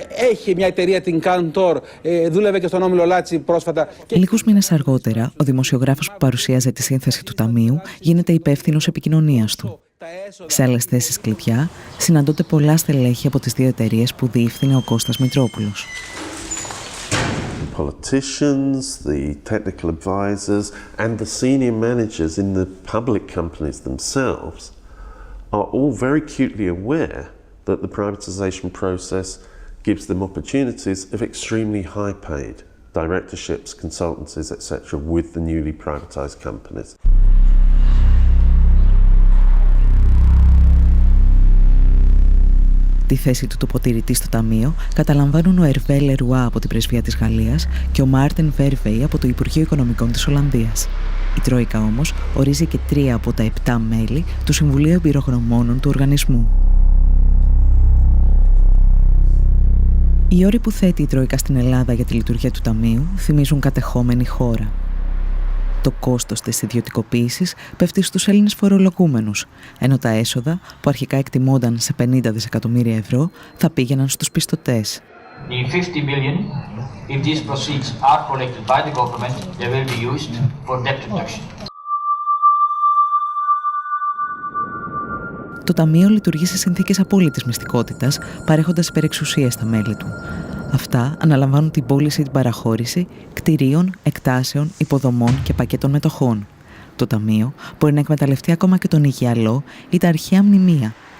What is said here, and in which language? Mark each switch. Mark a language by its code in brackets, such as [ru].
[el] Έχει μια εταιρεία, την Cantor, δούλευε και στον Όμιλο Λάτσι πρόσφατα. Λίγους μήνες αργότερα, ο δημοσιογράφος που παρουσίαζε τη σύνθεση του Ταμείου γίνεται υπεύθυνος επικοινωνίας του. Σε άλλες θέσεις κλειδιά συναντώνται πολλά στελέχη από τις δύο εταιρείες που διεύθυνε ο Κώστας Μητρόπουλος. [en] Politicians, the technical advisors, and the senior managers in the public companies themselves are all very acutely aware that the privatization process gives them opportunities of extremely high-paid directorships, consultancies, etc. with the newly privatized companies. [el] Τη θέση του τοποτηρητή στο Ταμείο καταλαμβάνουν ο Ερβέ Λερουά από την Πρεσβεία της Γαλλίας και ο Μάρτεν Βέρβεϊ από το Υπουργείο Οικονομικών της Ολλανδίας. Η Τρόικα όμως ορίζει και 3 από τα 7 μέλη του Συμβουλίου Εμπειρογνωμόνων του οργανισμού. Οι όροι που θέτει η Τρόικα στην Ελλάδα για τη λειτουργία του Ταμείου θυμίζουν κατεχόμενη χώρα. Το κόστος της ιδιωτικοποίησης πέφτει στους Έλληνες φορολογούμενους, ενώ τα έσοδα, που αρχικά εκτιμώνταν σε 50 δισεκατομμύρια ευρώ, θα πήγαιναν στους πιστωτές. [en] The 50 billion, if these proceeds are collected by the government, they will be used for debt reduction. [el] Το Ταμείο λειτουργεί σε συνθήκες απόλυτης μυστικότητας, παρέχοντας υπερεξουσίες στα μέλη του. Αυτά αναλαμβάνουν την πώληση ή την παραχώρηση κτηρίων, εκτάσεων, υποδομών και πακέτων μετοχών. Το Ταμείο μπορεί να εκμεταλλευτεί ακόμα και τον Ιγιαλό ή τα αρχαία μνημεία.